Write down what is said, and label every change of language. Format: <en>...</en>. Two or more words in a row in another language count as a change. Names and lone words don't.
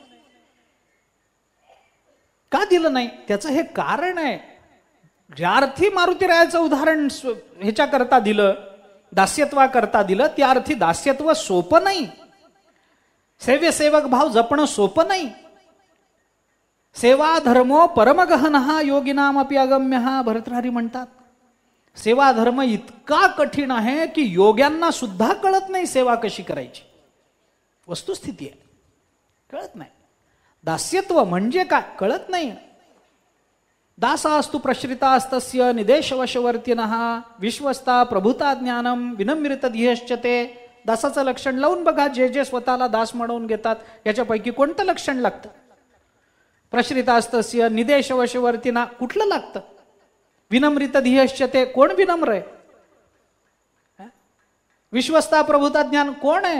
<mr>का दिलं नाही? त्याचं हे कारण आहे. ज्या अर्थी मारुतीरायाचं उदाहरण ह्याच्या करता दिलं, दास्यत्वा करता दिलं, त्या अर्थी दास्यत्व सोपं नाही. सेव्य सेवक भाव जपणं सोपं नाही.</mr> <sa>सेवा धर्मो परमगहनः योगिनामपि अगम्यः, भर्तृहरी म्हणतात.</sa> <mr>सेवा धर्म इतका कठीण आहे की योग्यांना सुद्धा कळत नाही सेवा कशी करायची. वस्तुस्थिती आहे, कळत नाही. दास्यत्व म्हणजे काय कळत नाही.</mr> <sa>दासास्तु प्रश्रितास्तस्य निदेशवशवर्तिनः विश्वस्ता प्रभुता ज्ञानम विनम्रित धियश्चते.</sa> <mr>दासाचं लक्षण लावून बघा, जे जे स्वतःला दास म्हणून घेतात याच्यापैकी कोणतं लक्षण लागतं?</mr> <sa>प्रश्रितास्तस्य निदेशवशवर्तिना</sa> <mr>कुठलं लागतं?</mr> <sa>विनम्रित धियश्चते,</sa> <mr>कोण विनम्र आहे?</mr> <sa>विश्वस्ता प्रभुता ज्ञान,</sa> <mr>कोण आहे?</mr>